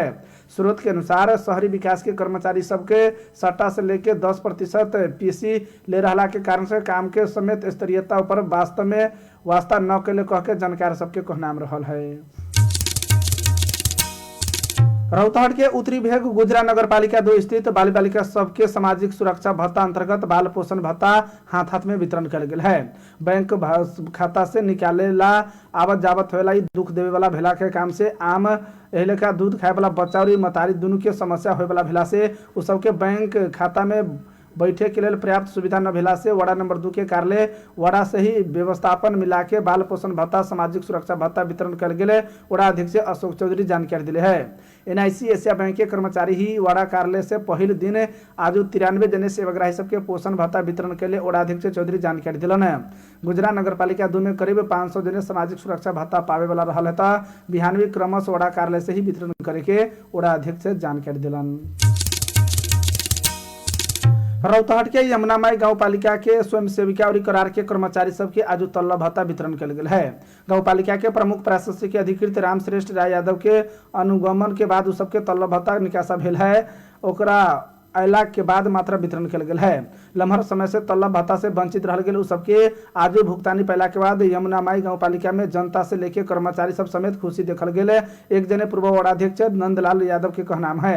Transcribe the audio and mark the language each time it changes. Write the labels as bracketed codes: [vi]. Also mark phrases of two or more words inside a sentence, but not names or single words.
[mai] स्रोत के अनुसार शहरी विकास के कर्मचारी सबके सट्टा से लेके 10% पीसी ले रहा के कारण से काम के समेत स्तरीयता पर वास्तव में वास्ता न कैले कह के जानकार सबके कहनाम रहल है। रौतहट के उत्तरी भेग गुजरा नगरपालिका 2 स्थित बाल बालिका सबके सामाजिक सुरक्षा भत्ता अंतर्गत बाल पोषण भत्ता हाथ हाथ में वितरण कल गेल है। बैंक खाता से निकाले ला आवत जावत होएला दुख देवे वाला भेला के काम से आम एही लेखा दूध खाए वाला बच्चा और मतारी दोनों के समस्या होए वाला भेला से उ सबके बैंक खाता में बैठे के लिए पर्याप्त सुविधा न भेला से वार्ड नंबर 2 के कार्यालय वार्ड से ही व्यवस्थापन मिला के बाल पोषण भत्ता सामाजिक सुरक्षा भत्ता वितरण कल गेले वार्ड अध्यक्ष अशोक चौधरी जानकारी दिले है। NIC एशिया बैंक के कर्मचारी ही वार्ड कार्यालय से पहले दिन आज 93 जने सेवाग्राही सबके पोषण भत्ता वितरण के लिए वार्ड अध्यक्ष चौधरी जानकारी दिलन है। गुजरा नगरपालिका 2 में करीब 500 जने सामाजिक सुरक्षा भत्ता पावे वाला रहल है। बिहानवी क्रमश वार्ड कार्यालय से ही वितरण करे के वार्ड अध्यक्ष जानकारी दिलन। रौतहट के यमुनामाई गांव पालिका के स्वयं सेविका और करार के कर्मचारी सबके आज तल्ला भत्ता वितरण कल गेल है। गांव पालिका के प्रमुख प्रशासनिक अधिकृत राम श्रेष्ठ राय यादव के अनुगमन के बाद सबके तल्ला भत्ता निकासा भेल है। ओकरा अयला के बाद मात्र वितरण कल गेल है। लम्हर समय से तल्ला भत्ता से वंचित रह गेल सबके आज भुगतानी पैला के बाद यमुनामाई गांव पालिका में जनता से लेके कर्मचारी सब समेत खुशी देखल गेल। एक जने पूर्व वार्डाध्यक्ष नंदलाल यादव के कहनाम है।